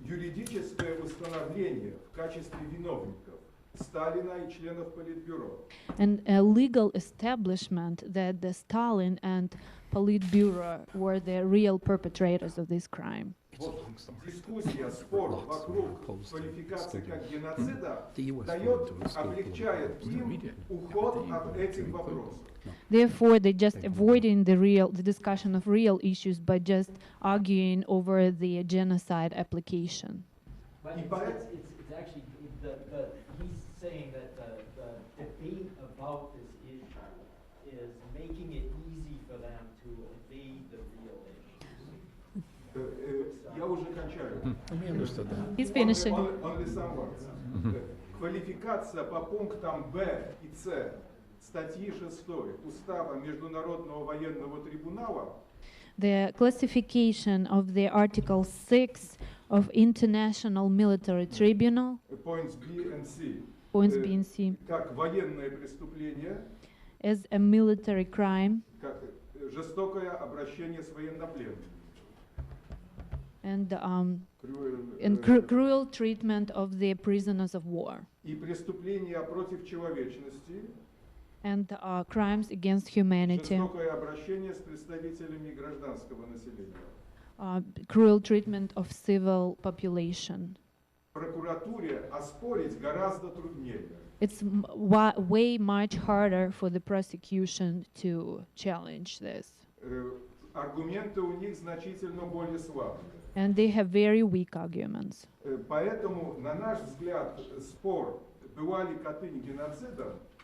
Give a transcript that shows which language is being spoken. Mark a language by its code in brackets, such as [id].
[ru] Юридическое установление в качестве виновников Сталина и членов Политбюро. [en] And a legal establishment that the Stalin and Politburo were the real perpetrators of this crime. [ru] Вот дискуссия, спор вокруг квалификации как геноцида дает, облегчает им уход от этих вопросов. [en] Therefore, they just avoiding the discussion of real issues by just arguing over the genocide application. But it's actually, he's saying that the debate about this issue is making it easy for them to evade the real issues. [ru] Я уже кончаю. [en] He's finishing. Only some words. [ru] Квалификация по пунктам Б и С статьи 6 Устава Международного военного трибунала. [en] The classification of the Article 6 of International Military Tribunal, Points B and C. points B and C, [ru] Как военное преступление, [en] as a military crime [ru] как жестокое обращение с военнопленными. [en] and Cruel, cruel treatment of the prisoners of war [ru] и преступления против человечности, [en] and crimes against humanity, [ru] жестокое обращение с представителями гражданского населения. [en] Cruel treatment of civil population. [ru] Прокуратуре оспорить гораздо труднее. [en] It's way much harder for the prosecution to challenge this. [ru] Аргументы у них значительно более слабые. [en] And they have very weak arguments. [ru] Поэтому, на наш взгляд, спор, была ли Катынь геноцидом,